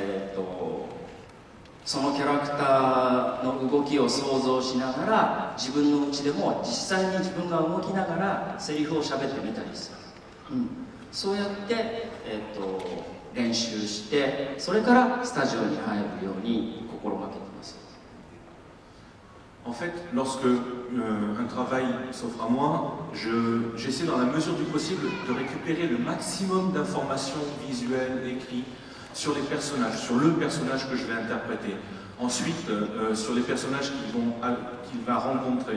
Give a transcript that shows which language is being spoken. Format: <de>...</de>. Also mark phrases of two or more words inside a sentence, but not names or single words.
<ja>そのキャラクターの動きを想像しながら自分のうちでも実際に自分が動きながらセリフを喋ってみたりする、そうやって、練習してそれからスタジオに入るように心がけています。</ja> <fr>En fait, lorsque un travail s'offre à moi, j'essaie dans la mesure du possible de récupérer le maximum d'informations visuelles, écrites, sur les personnages, sur le personnage que je vais interpréter. Ensuite, sur les personnages qu'il va rencontrer.</fr>